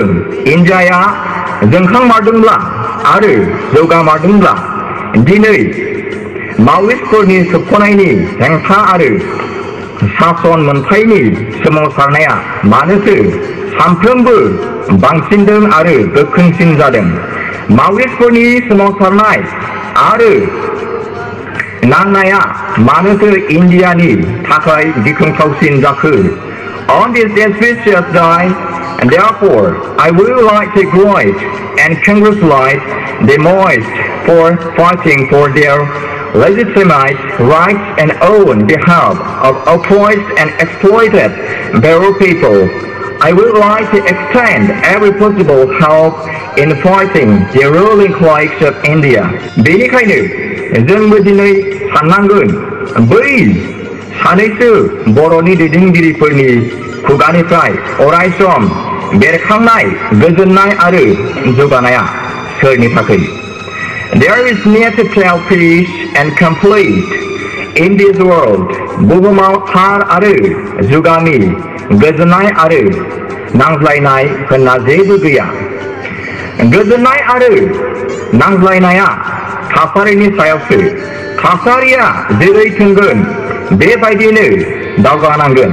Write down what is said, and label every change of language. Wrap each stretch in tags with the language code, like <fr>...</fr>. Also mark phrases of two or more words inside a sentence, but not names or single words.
<brx>इन्डियाया जोंखांमारदोंब्ला आरो जौगामारदोंब्ला दिनै माव'इस्टफोरनि सोबख'नायनि हेंथा आरो सासन मोनथायनि सोमावसारनाया मानोथो सानफ्रोमबो बांसिनदों आरो गोख्रोंसिन जादों? माव'इस्टफोरनि सोमावसारनाय आरो नांनाया मानोथो इन्डियानि थाखाय गिख्रंथावसिन जाखो?</brx> <en>On this auspicious day, and therefore, I would like to greet and congratulate the Maoists for fighting for their legitimate rights and on behalf of oppressed and exploited Baro people. I would like to extend every possible help in fighting the ruling class of India.</en> <brx>बेनिखायनो जोंबो दिनै साननांगोन बै सानैसो बर'नि दैदेनगिरिफोरनि खुगानिफ्राय अरायसम बेरखांनाय गोजोननाय आरो जौगानाया सोरनि थाखाय?</brx> <en>There is need to tell peace and complete in this world.</en> <brx>बुहुमाव थार आरो जुगामि गोजोननाय आरो नांज्लायनाय होनना जेबो गैया। गोजोननाय आरो नांज्लायनाया थासारिनि सायावसो। थासारिया जेरै थोंगोन बेबायदिनो दावगानांगोन।</brx>